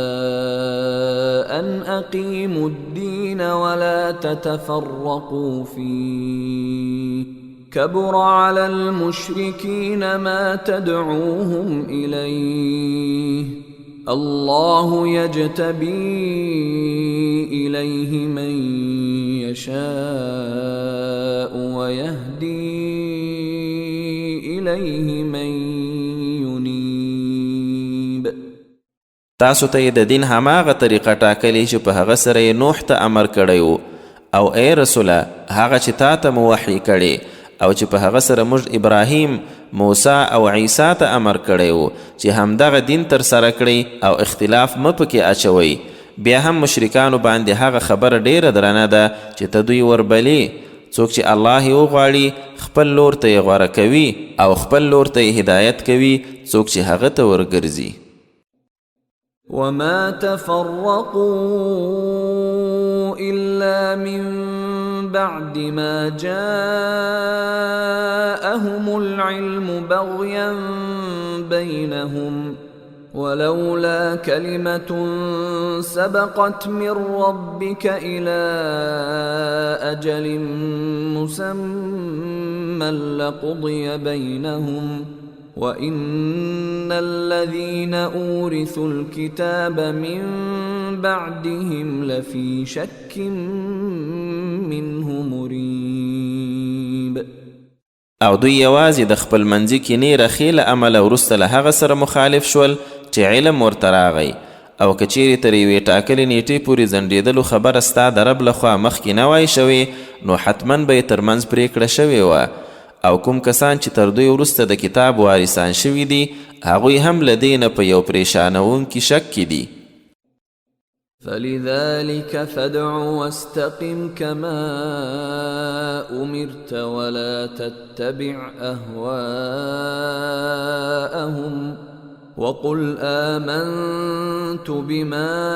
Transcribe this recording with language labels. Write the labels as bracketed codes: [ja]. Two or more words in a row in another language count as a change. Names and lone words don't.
[ar] أن أقيموا الدين ولا تتفرقوا فيه كبر على المشركين ما تدعوهم إليه الله يجتبي إليه من يشاء ويهدي إليه من ينيب. [ps] تاسو ته د دین هماغه طریقه ټاکلې چې په هغه سره یې نوح ته امر کړی او ای رسوله هغه چې تا ته مو وحی کړی او چې په هغه سره موږ ابراهیم، موسی او عیسی ته امر کړی چې همدغه دین تر سره کړئ او اختلاف مه پکې اچوئ. بیا هم مشرکانو باندې هغه خبره ډیره درنه ده چې ته دوی وربلې. څوک چې الله یې وغواړي خپل لور ته یې غوره کوي او خپل لور ته یې هدایت کوي، څوک چې هغه ته ورګرځي. [ar] وما تفرقوا إلا من بعد ما جاءهم العلم بغيا بينهم ولولا كلمة سبقت من ربك إلى أجل مسمى لقضي بينهم وإن الذين أورثوا الكتاب من بعدهم لفي شك منه مريب. [ps] او دوی یوازې د خپل منځي کینې رخې له امله وروسته له هغه سره مخالف شول چې علم ورته راغی، او که چیرې تر یوې ټاکلې نیټې پورې ځنډېدلو خبره ستا د رب لخوا مخکې نه وای شوې، نو حتما به یې ترمنځ پرېکړه شوې وه. او کوم کسان چې تر دوی وروسته د کتاب وارثان شوي دي، هغوی هم له دې نه په یو پریشانوونکي شک کې دي. [ar] فلذلك فادع واستقم كما أمرت ولا تتبع أهواءهم وقل آمنت بما